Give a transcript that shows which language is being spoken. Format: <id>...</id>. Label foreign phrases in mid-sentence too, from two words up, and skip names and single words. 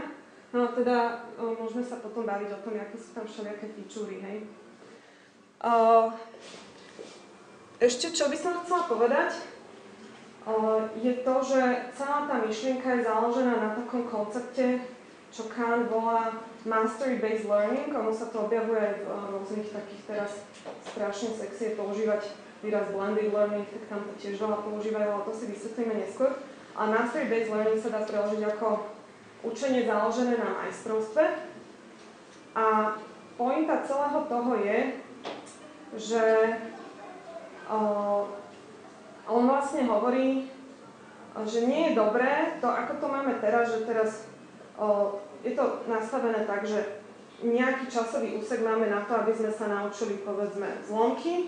<sk>No a teda môžeme sa potom baviť o tom, aké sú tam všelijaké featurey, hej. Ešte čo by som chcela povedať, je to, že celá tá myšlienka je založená na takom koncepte, čo Kahn volá</sk> <en>mastery-based learning.</en> <sk>Ono sa to objavuje aj v rôznych takých teraz strašne sexy je používať výraz</sk> <en>blended learning,</en> <sk>tak tam to tiež veľa používajú, ale to si vysvetlíme neskôr. A</sk> <en>mastery-based learning</en> <sk>sa dá preložiť ako učenie založené na majstrovstve. A pointa celého toho je, že on vlastne hovorí, že nie je dobré to, ako to máme teraz, že teraz je to nastavené tak, že nejaký časový úsek máme na to, aby sme sa naučili, povedzme, zlomky.</sk>